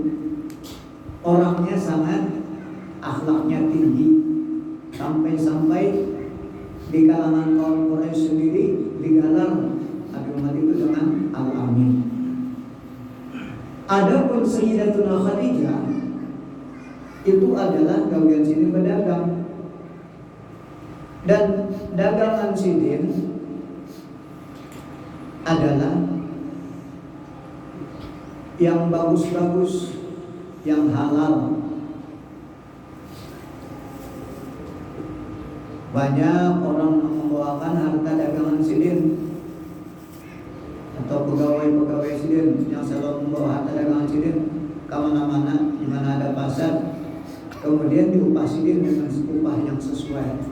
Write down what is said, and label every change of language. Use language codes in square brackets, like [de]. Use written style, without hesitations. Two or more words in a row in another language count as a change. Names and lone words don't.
[id] Orangnya sangat akhlaknya tinggi. Sampai-sampai di kalangan kaum Quraisy sendiri digelar agama itu dengan Al-Amin. Adapun Sayyidatuna Khadijah itu adalah gawean Sidin berdagang. Dan dagangan Sidin adalah yang bagus-bagus, yang halal. Banyak orang membawakan harta dagangan Sidin atau pegawai-pegawai Sidin yang selalu membawa harta dagangan Sidin ke mana-mana, di mana ada pasar, kemudian diupah Sidin dengan upah yang sesuai.